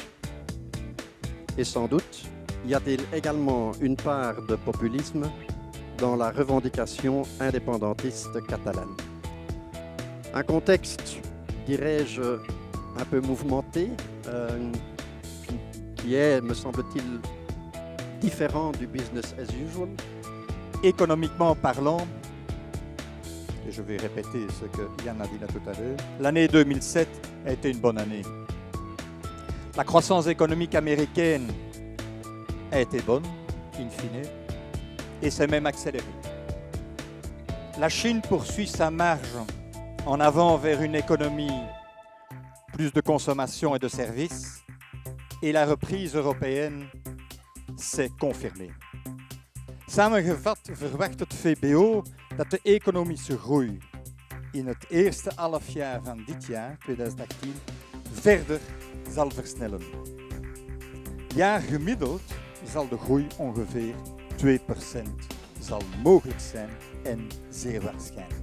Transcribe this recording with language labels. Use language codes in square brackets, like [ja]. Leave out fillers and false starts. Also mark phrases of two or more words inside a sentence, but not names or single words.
[fr] Et sans doute, y a-t-il également une part de populisme dans la revendication indépendantiste catalane. Un contexte, dirais-je, un peu mouvementé, qui est, me semble-t-il, différent du [en] business as usual. [fr] Économiquement parlant, et je vais répéter ce que Yann a dit là tout à l'heure, l'année 2007 a été une bonne année. La croissance économique américaine a été bonne, in fine, et s'est même accélérée. La Chine poursuit sa marge en avant vers une économie plus de consommation et de services, et la reprise européenne s'est confirmée. [nl] Samengevat verwacht het VBO dat de economische groei in het eerste halfjaar van dit jaar, 2018, verder zal versnellen. Jaar gemiddeld zal de groei ongeveer 2% zal mogelijk zijn en zeer waarschijnlijk.